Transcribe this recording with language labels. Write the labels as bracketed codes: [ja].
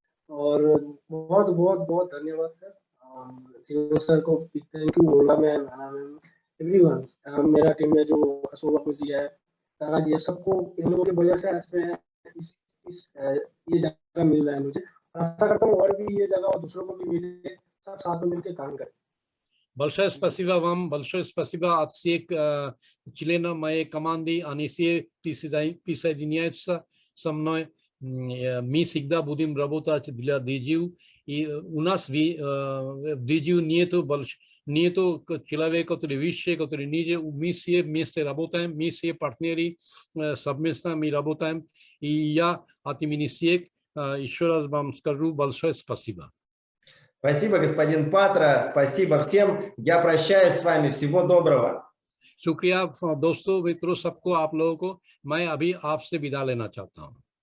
[hi] और बहुत बहुत बहुत धन्यवाद सर। सर को थैंक यू बोला मैं, एवरीवन, मेरा टीम में जो अशोक जी है, तारा जी, सबको इन लोगों की वजह से आज मैं ये जगह मिल रहा है। मुझे आशा करता हूँ और भी ये जगह और दूसरों को भी मिले, सब साथ में मिलकर काम करें। [ru] Большое спасибо вам, большое спасибо от всех членов моей команды. Они все присоединяются со мной. Мы всегда будем работать для DGU. И у нас в DGU нету человека, который выше, который ниже. Мы все вместе работаем, мы все партнеры, совместно мы работаем. И я от имени всех еще раз вам скажу большое спасибо. Спасибо, господин Патра, спасибо всем. Я прощаюсь с вами. Всего доброго. [hi] शुक्रिया दोस्तों, मित्रों, सबको, आप लोगों को मैं अभी आपसे विदा लेना चाहता हूँ।